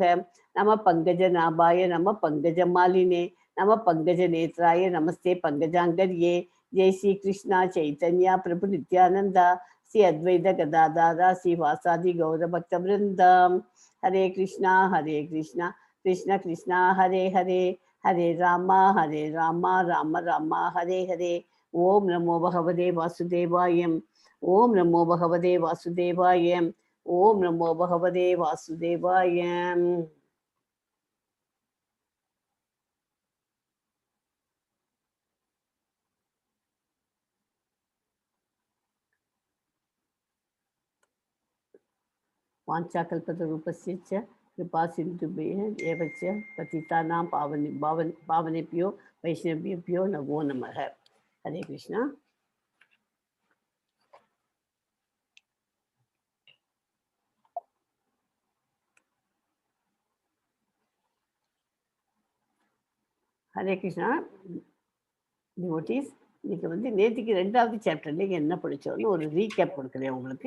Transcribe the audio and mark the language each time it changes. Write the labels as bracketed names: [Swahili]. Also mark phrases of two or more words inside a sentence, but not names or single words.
[Sanskrit] नम पङ्कज नाभाय नम पङ्कज मालिने नम पङ्कज नेत्राय नमस्ते पङ्कजाङ्घ्रये. जय श्री कृष्णा चैतन्य प्रभु नित्यानंदा श्री अद्वैत गदाधारा श्री वासादि गौर भक्त वृंदा. हरे कृष्णा कृष्ण कृष्णा हरे हरे हरे राम राम राम हरे हरे. ओम नमो भगवते वासुदेवाय. ओम नमो भगवते वासुदेवाय. ओम नमो भगवते वासुदेवाय. वाञ्छाकल्पतरूपस्य च कृपासिन्धुभ्यः एव च पतितानां पावनेभ्यो वैष्णवेभ्यो नमो नमः. हरे कृष्णा. हरे कृष्णा டிவோட்டீஸ். [Tamil] இன்னைக்கு வந்து நேற்றுக்கு 2வது சாப்டர்ல என்ன படித்தோம்னு ஒரு ரீகேப் கொடுக்குறேன் உங்களுக்கு.